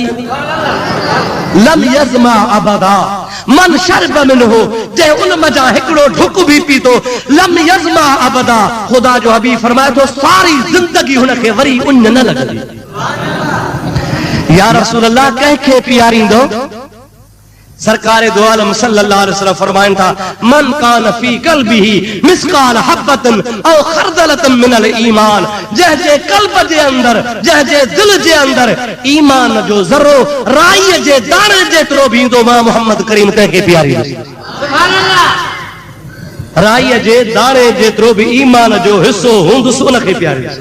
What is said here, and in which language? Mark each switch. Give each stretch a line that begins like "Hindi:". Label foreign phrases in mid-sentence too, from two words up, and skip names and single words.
Arabic: لم يظمأ أبدا من شرب منه,
Sindhi: जे उन मजा हिकिड़ो ढुक भी पीतो
Arabic: لم يظمأ أبدا,
Sindhi: ख़ुदा जो हबीब फरमाए थो सारी ज़िंदगी हुनखे वरी उन न लॻंदी।
Arabic: يا رسول الله
Sindhi: कंहिंखे पीआरींदो? सरकार दो आलम
Arabic: صلى الله عليه وسلم
Sindhi: फरमाइनि था
Arabic: من كان في قلبه مثقال حبة أو خردلة من الإيمان,
Sindhi: जंहिंजे क़ल्ब जे अंदर, जंहिंजे दिल जे अंदर ईमान जो ज़रो राईअ जे दाणे जेतिरो भी ईंदो मां मोहम्मद करीम तंहिंखे पीआरींदुसि।
Arabic: سبحان الله.
Sindhi: राईअ जे दाणे जेतिरो भी ईमान जो हिस्सो हूंदुसि उनखे पीआरींदुसि।